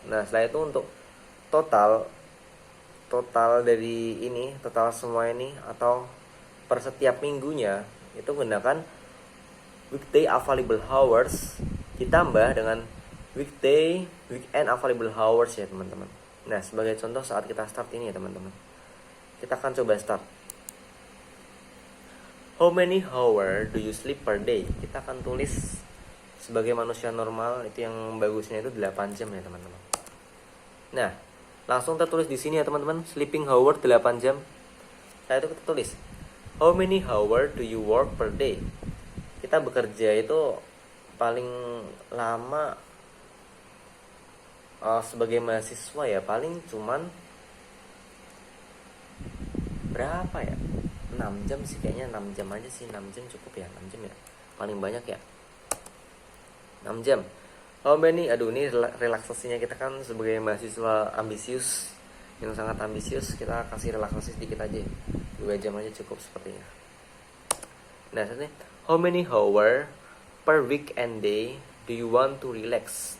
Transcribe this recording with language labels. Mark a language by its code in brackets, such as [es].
[id] Nah, setelah itu untuk total dari ini, total semua ini atau per setiap minggunya itu gunakan weekday available hours ditambah dengan weekend available hours ya teman-teman. Nah, sebagai contoh saat kita start ini ya teman-teman, kita akan coba start. [en] How many hours do you sleep per day? [id] Kita akan tulis sebagai manusia normal, itu yang bagusnya itu 8 jam ya teman-teman. Nah, langsung tertulis di sini ya teman-teman, sleeping hour 8 jam. Nah, itu kita tulis [en] how many hours do you work per day? [id] Kita bekerja itu paling lama sebagai mahasiswa ya paling cuman berapa ya, 6 jam sih kayaknya, 6 jam aja sih, 6 jam cukup ya, 6 jam ya paling banyak ya, 6 jam. [en] How many, [id] ini relaksasinya kita kan sebagai mahasiswa ambisius yang sangat ambisius, kita kasih relaksasi sedikit aja, 2 jam aja cukup sepertinya. [en] Nah, selanjutnya how many hour per week and day do you want to relax?